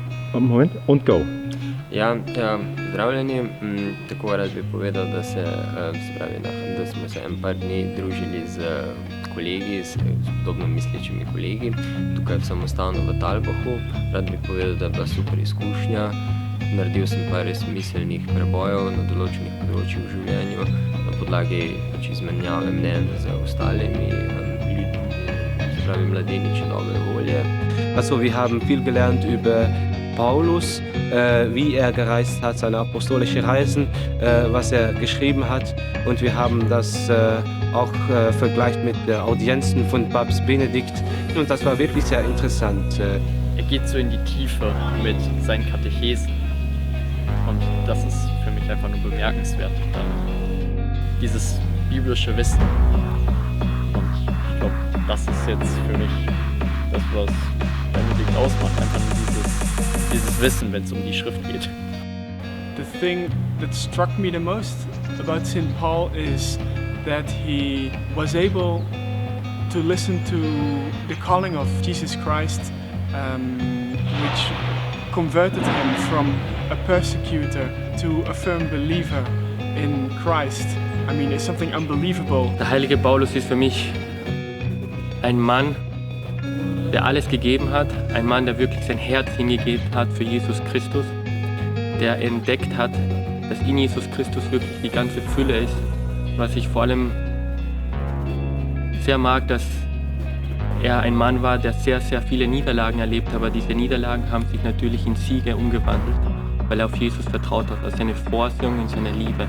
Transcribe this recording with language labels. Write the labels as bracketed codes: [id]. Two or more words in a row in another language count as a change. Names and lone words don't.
[de] Moment, und go. [sl] Ja, pozdravljeni. Tako rad bi povedal, da da smo se en par dni družili z kolegi, s podobno mislečimi kolegi, tukaj v samostanu v Talbachu. Rad bi povedal, da je bila super izkušnja. Naredil sem par res miselnih prebojev na določenih področjih v življenju, na podlagi izmenjave mnenj z ostalimi ljudmi, se pravi mladeniči dobre volje. [de] Also wir haben viel gelernt über Paulus, wie er gereist hat, seine apostolische Reisen, was er geschrieben hat. Und wir haben das auch vergleicht mit den Audienzen von Papst Benedikt. Und das war wirklich sehr interessant. Er geht so in die Tiefe mit seinen Katechesen. Und das ist für mich einfach nur bemerkenswert. Dieses biblische Wissen. Und ich glaube, das ist jetzt für mich das, was Benedikt ausmacht. Einfach nur dieses Wissen, wenn es um die Schrift geht. [en] The thing that struck me the most about St. Paul is that he was able to listen to the calling of Jesus Christ, which converted him from a persecutor to a firm believer in Christ. I mean, it's something unbelievable. [de] Der heilige Paulus ist für mich ein Mann, der alles gegeben hat, ein Mann, der wirklich sein Herz hingegeben hat für Jesus Christus, der entdeckt hat, dass in Jesus Christus wirklich die ganze Fülle ist. Was ich vor allem sehr mag, dass er ein Mann war, der sehr, sehr viele Niederlagen erlebt hat, aber diese Niederlagen haben sich natürlich in Siege umgewandelt, weil er auf Jesus vertraut hat, auf seine Vorsehung, in seine Liebe.